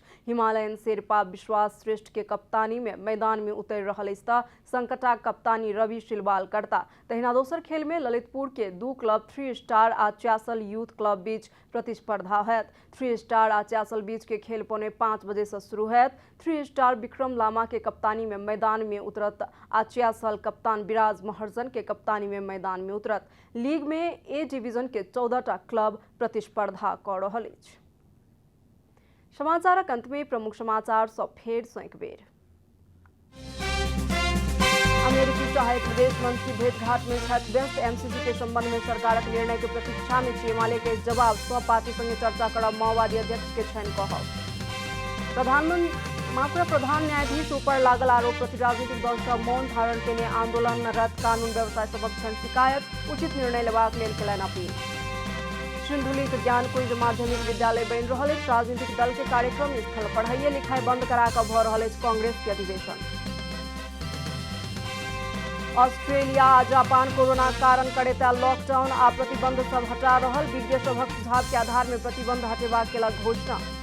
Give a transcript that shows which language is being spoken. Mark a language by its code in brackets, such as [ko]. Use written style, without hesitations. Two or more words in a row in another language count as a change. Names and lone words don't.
[mai] हिमालयन शेरपा विश्वास श्रेष्ठ के कप्तानी में मैदान में उतरि रहल अछि तऽ संकटा कप्तानी रवि शिलवाल करता। तहिना दोसर खेल में ललितपुर के 2 क्लब 3 स्टार आ च्यासल यूथ क्लब बीच प्रतिस्पर्धा होयत। 3 स्टार आ च्यासल बीच के खेल 4:45 बजे से शुरू होयत। 3 स्टार विक्रम लामा के कप्तानी में मैदान में उतरत आ च्यासल कप्तान विराज महर्जन के कप्तानी में मैदान में उतरत। लीग में ए डिवीजन के 14टा क्लब प्रतिस्पर्धा कऽ रहल अछि। समाचारक अंत में प्रमुख समाचार सब फेर सँ एक बेर। अमेरिकी सहायक विदेश मंत्री भेंटघाट में छथि व्यस्त। MCC के संबंध में सरकारक निर्णय के प्रतीक्षा में छी। एमाले के जवाब सब पार्टी संगे चर्चा करब माओवादी अध्यक्ष के छनि कहब। प्रधान न्यायाधीश ऊपर लागल आरोप प्रति राजनीतिक दल सब मौन धारण केने आंदोलनरत कानून व्यवस्था सबक छनि शिकायत। उचित निर्णय लेबाक लेल केलनि अपील। सिंधुलीक ज्ञानकुंज माध्यमिक विद्यालय बनि रहल अछि। राजनीतिक दल के कार्यक्रम स्थल पढ़ाइए लिखाई बंद करा कऽ भऽ रहल अछि कांग्रेस के अधिवेशन। ऑस्ट्रेलिया आ जापान कोरोना कारण करैत लॉकडाउन आ प्रतिबंध सब हटा रहल। विज्ञ सभक सुझाव के आधार में प्रतिबंध हटेबाक केलक घोषणा।